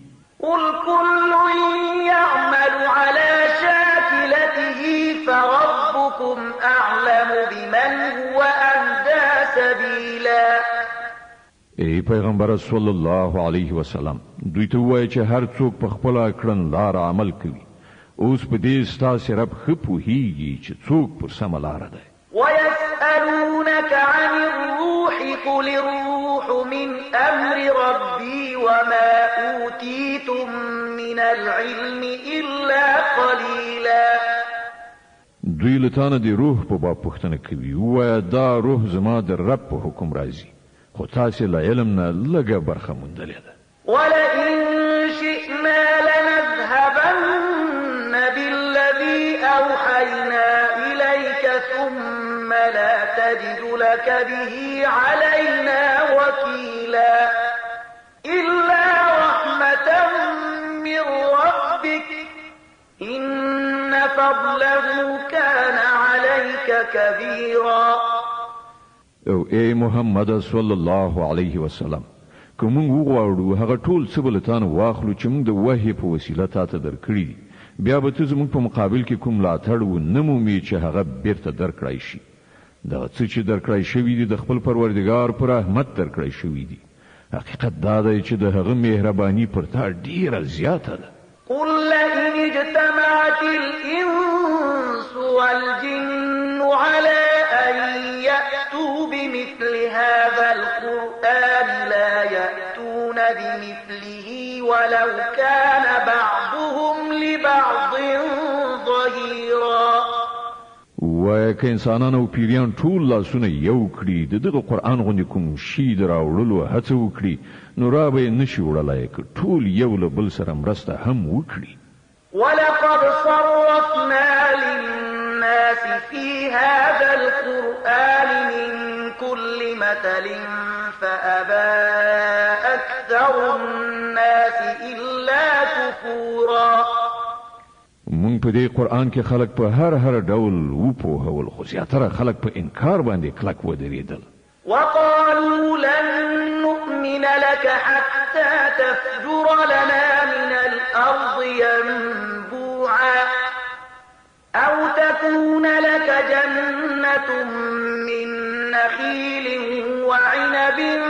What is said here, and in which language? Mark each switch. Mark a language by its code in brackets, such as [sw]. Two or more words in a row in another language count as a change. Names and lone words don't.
[ar] قل كل يعمل على شاكلته فربكم أعلم بمن هو أهدى سبيلا. [ps] ای پیغمبر [ar] صلی الله علیه وسلم [ps] دوی ته وایي چې هر څوک په خپله کړنلاره عمل کوي، اوس په دې ستاسې رب ښه پوهیږي چې څوک پر سمه لاره دی. [ar] ويسألونك عن الروح قل الروح من أمر ربي وما أوتيتم من العلم إلا قليلا. [ps] دوی له تانه د روح په باب پوښتنه کوي، ووایه دا روح زما د رب په حکم راځي، خو تاسې له علم نه لږه برخه موندلې ده. [ar] ولئن شئنا لنذهبن بالذي أوحينا إليك ثم لا تجد لك به علينا وكيلا. إلا رحمة من ربك إن فضله كان عليك كبيرا. [ps] او ای محمد [ar] صلی الله علیه وسلم [ps] که مونږ وغواړو هغه ټول څه به له تانه واخلو چې مونږ د وحی په وسیله تاته درکړي دي، بیا به ته زموږ په مقابل کې کوم ملاتړ ونه مومې چې هغه بیرته درکړی شي. دغه څه چې درکړی شوي دي د خپل پروردګار پر رحمت درکړی شوي دي. حقیقت دا دی چې د هغه مهرباني پر تا ډیره زیاته ده. [ar] قل لئن اجتمعت الإنس والجن على أن يأتوا بمثل هذا القرآن لا يأتون بمثله ولو كان بعضهم لبعض ظهيرا. [ps] وایه که انسانان او پیریان ټول لاسونه یو کړي د دغه قرآن غوندې کوم شي د راوړلو هڅه وکړي نو را به یې نشي وړلی که ټول یو له بل سره مرسته هم وکړي. [ar] ولقد صرفنا للناس في هذا القرآن من كل مثل فأبى أكثر الناس إلا كفورا. [ps] مونږ په دې قرآن کې خلک په هر ډول وپوهول، خو زیاتره خلک په انکار باندې کلک ودرېدل. [ar] وقالوا لن نؤمن لك حتى تفجر لنا من الأرض ينبوعا أو تكون لك جنة من نخيل وعنب